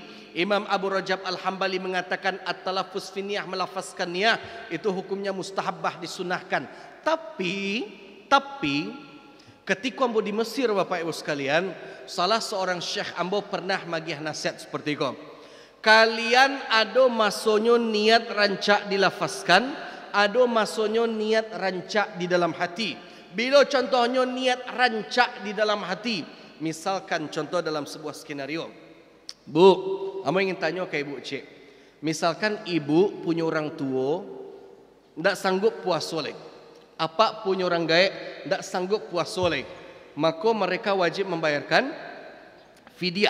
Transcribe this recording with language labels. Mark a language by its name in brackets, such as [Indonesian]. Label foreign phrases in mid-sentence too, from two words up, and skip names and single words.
[Indonesian] Imam Abu Rajab Al-Hambali mengatakan [Arabic] التلفظ في النية, [Indonesian] melafazkan niyah itu hukumnya mustahabbah, disunahkan. Tapi ketika ambo di Mesir Bapak Ibu sekalian, salah seorang syekh ambo pernah magih nasihat seperti itu. [Minangkabau] Kalian ada masonyo niat rancak dilafazkan, ada masonyo niat rancak di dalam hati. [Indonesian] Bila contohnya niat rancak di dalam hati, misalkan contoh dalam sebuah skenario. Bu, ambo ingin tanya ke ibu cik. Misalkan ibu punya orang tua tidak sanggup puasa lagi. Apa punya orang gaib tidak sanggup puasa lagi, maka mereka wajib membayarkan fidyah.